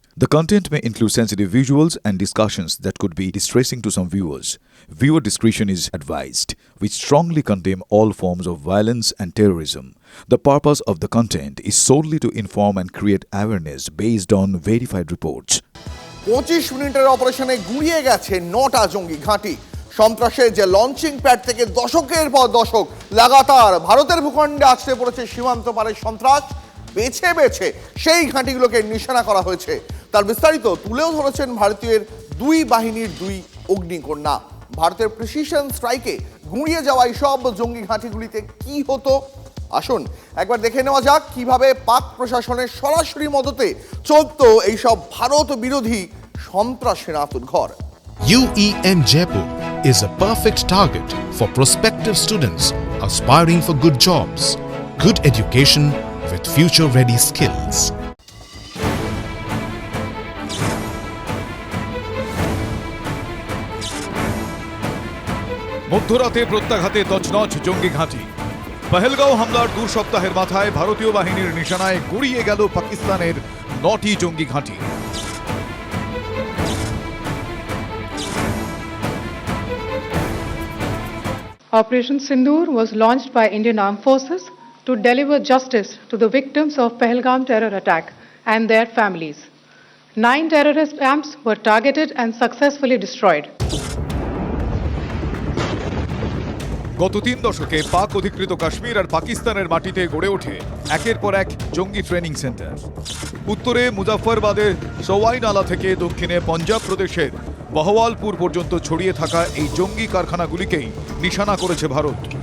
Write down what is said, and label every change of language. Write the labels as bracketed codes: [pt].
[en] The content may include sensitive visuals and discussions that could be distressing to some viewers. Viewer discretion is advised. We strongly condemn all forms of violence and terrorism. The purpose of the content is solely to inform and create awareness based on verified reports. [bn] 25 মিনিটের অপারেশনে গুড়িয়ে গেছে 9টা জঙ্গি ঘাঁটি। সন্ত্রাসের যে launching pad থেকে দশকের পর দশক লাগাতার ভারতের ভূখণ্ডে আছড়ে পড়েছে সীমান্ত পারের সন্ত্রাস, বেছে বেছে সেই ঘাঁটিগুলোকে নিশানা করা হয়েছে। তার বিস্তারিত তুলেও ধরেছেন ভারতীয় দুই বাহিনীর দুই অগ্নিকন্যা। ভারতের প্রিসিশন স্ট্রাইকে গুঁড়িয়ে যাওয়া এইসব জঙ্গি ঘাঁটিগুলিতে কি হতো, আসুন একবার দেখে নেওয়া যাক কিভাবে পাক প্রশাসনের সরাসরি মদতে চলত এইসব ভারত বিরোধী সন্ত্রাসের আঁতুড়ঘর। [en] UEM Jaipur is a perfect target for prospective students aspiring for good jobs, good education with future-ready skills. [bn] মধ্যরাতে প্রত্যাঘাতে তছনছ জঙ্গি ঘাঁটি। পহেলগাঁও হামলার 2 সপ্তাহের মাথায় ভারতীয় বাহিনীর নিশানায় গুড়িয়ে গেল পাকিস্তানের 9টি জঙ্গি ঘাঁটি। [en] Operation Sindoor was launched by Indian Armed Forces to deliver justice to the victims of Pahalgam terror attack and their families. 9 terrorist camps were targeted and successfully destroyed. [bn] গত 3 দশকে পাক অধিকৃত কাশ্মীর আর পাকিস্তানের মাটিতে গড়ে ওঠে একের পর এক জঙ্গি ট্রেনিং সেন্টার। উত্তরে মুজাফফরবাদের সওয়াই নালা থেকে দক্ষিণে পঞ্জাব প্রদেশের বহওয়ালপুর পর্যন্ত ছড়িয়ে থাকা এই জঙ্গি কারখানাগুলিকেই নিশানা করেছে ভারত।